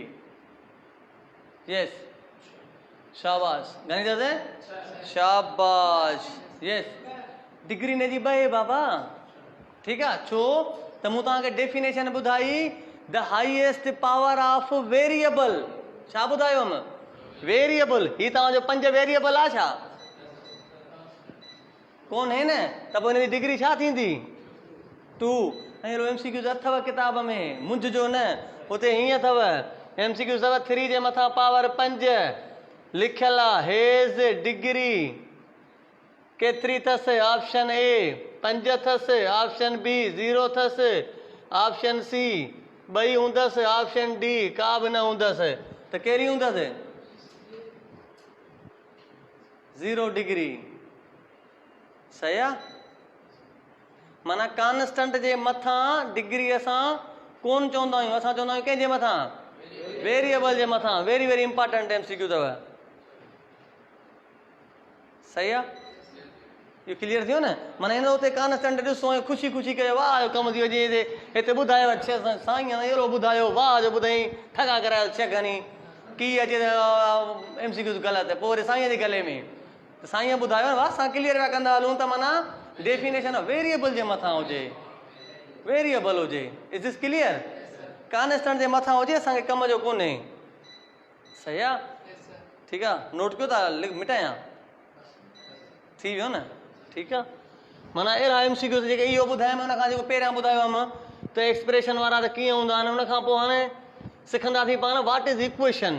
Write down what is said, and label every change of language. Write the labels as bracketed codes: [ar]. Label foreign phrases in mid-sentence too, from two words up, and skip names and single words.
[sd] यस, शाबाश। घणी अथसि? शाबाश, यस। डिग्री इन जी 2 आहे बाबा। ठीकु आहे? छो त मूं तव्हांखे डेफिनेशन ॿुधाई, [en] the highest power of variable. [sd] छा ॿुधायोमि? वेरिएबल। ही तव्हांजो 5 वेरिएबल आहे छा? कोन है न? त पोइ हिन जी डिग्री छा थींदी? 2। ऐं MCQ अथव किताब में, मुंझ जो न। उते हीअं अथव MCQ अथव 3 जे मथां पावर 5 लिखियल आहे। हेज़ डिग्री केतिरी अथसि? ऑप्शन ए 5 अथसि, ऑप्शन बी 0 अथसि, ऑप्शन सी 2 हूंदसि, ऑप्शन डी का बि न हूंदसि। त कहिड़ी हूंदसि? 0 डिग्री। सही आहे? माना कॉन्स्टेंट जे मथां डिग्री असां कोन चवंदा आहियूं, असां चवंदा आहियूं कंहिंजे मथां? वेरिएबल जे मथां। [en] very very important MCQ [sd] अथव। सही आहे? इहो क्लियर थियो न? माना हिन उते कॉन्स्टेंट ॾिसो ऐं ख़ुशी ख़ुशी कयो, वाह जो कमु थी वञे। हिते ॿुधायो 6 साईं अहिड़ो ॿुधायो, वाह जो ॿुधाई, ठगा करायो 6 खणी। की अचे MCQ ग़लति, पोइ वरी साईं जे गले में त साईं ॿुधायो न, वाह असां क्लियर पिया कंदा हलूं त माना डेफिनेशन वेरिएबल जे मथां हुजे, वेरिएबल हुजे। [en] is this clear? [sd] कॉन्स्टेंट जे मथां हुजे असांखे कम जो कोन्हे। सही आहे? ठीकु आहे? नोट कयो था? मिटायां? थी वियो न? ठीकु आहे। माना अहिड़ा MCQ जेके इहो ॿुधायमि हुन खां जेको पहिरियां ॿुधायो हुअमि त एक्सप्रेशन वारा त कीअं हूंदा आहिनि। हुन खां पोइ हाणे सिखंदासीं पाण [en] what is equation.